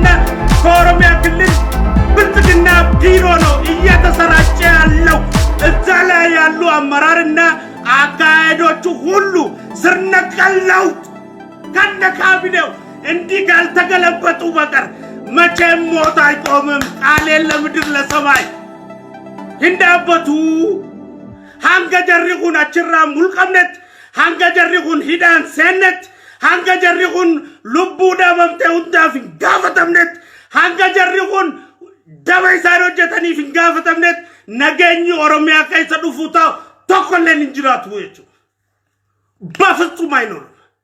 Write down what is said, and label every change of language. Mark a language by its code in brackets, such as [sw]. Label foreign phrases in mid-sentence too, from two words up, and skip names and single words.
[am] ከኦሮሚያ ክልል ብልጽግና ቢሮ ነው እየተሰራጨ ያለው። እዛ ላይ ያሉ አመራርና አካሄዶቹ ሁሉ ስር ነቀል ለውጥ ከነ ካቢኔው እንዲህ ካልተገለበጡ በቀር መቼም ሞት አይቆምም። ቃሌን ለምድር ለሰማይ [om] hindaabatu hanga jarri kun achirraa mulqabnet hanga jarri kun hidhaan seennet hanga jarri kun lubbuu dhabamte hundaaf hin gaafatamnet hanga jarri kun daba isaan hojjetaniif hin gaafatamnet nageenyi oromiyaa keessa dhufuu ta'u tokkolleen hin jiraatu jechuudha. [am] በፍጹም አይኖርም።